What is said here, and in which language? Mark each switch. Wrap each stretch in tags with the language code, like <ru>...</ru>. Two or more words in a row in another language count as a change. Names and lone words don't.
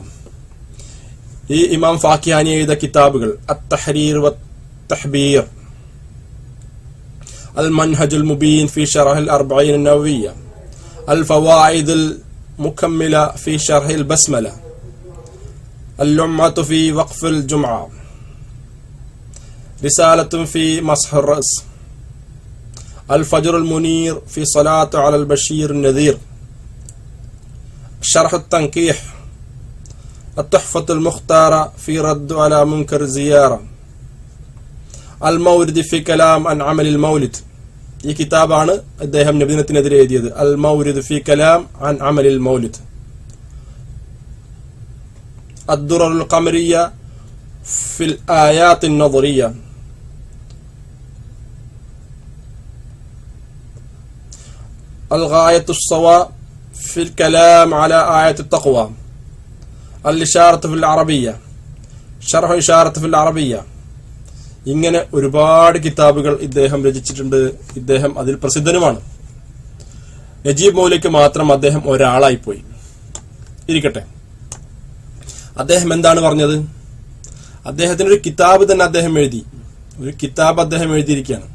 <ml>ഈ ഇമാം ഫാക്കിഹാനി എഴുതിയ കിതാബുകൾ അത്തഹരീർ വത്തഹ്ബീർ, അൽ മൻഹജുൽ മുബീൻ ഫി ശറഹിൽ അർബഈൻ അന്നവവിയ്യ, അൽ ഫവായിദുൽ മുകമ്മില ഫി ശർഹിൽ ബസ്മല, അൽ ലുമ്മത്തു ഫി വഖ്ഫിൽ ജുംഅ, റിസാലത്തുൻ ഫി മസ്ഹർ റഅസ്, الفجر المنير في صلاة على البشير النذير، شرح التنقيح، التحفة المختارة في رد على منكر الزيارة، المورد في كلام عن عمل المولد. ഈ കിതാബാണ് അദ്ദേഹം നബിദിനത്തിനെതിരെ എഴുതിയത്, അൽ മൗരിദ് ഫി കലാം അൻ അമലിൽ മൗലിദ്. അദ്ദുററുൽ ഖമരിയ്യ ഫിൽ ആയാത്തിൻ നദറിയ്യ, الغاية الصواب في الكلام على آية التقوى، الإشارة في العربية، شرح إشارة في العربية. ഇങ്ങനെ ഒരുപാട് കിതാബുകൾ ഇദ്ദേഹം രചിച്ചിട്ടുണ്ട്. ഇദ്ദേഹം അതിൽ പ്രസിദ്ധനുമാണ്. നജീബ് മൗലവിക്ക് മാത്രം അദ്ദേഹം ഒരാളായിപ്പോയി. ഇരിക്കട്ടെ, അദ്ദേഹം എന്താണ് പറഞ്ഞത്? അദ്ദേഹത്തിന് ഒരു കിതാബ് തന്നെ അദ്ദേഹം എഴുതിയിരിക്കുകയാണ്.</ml>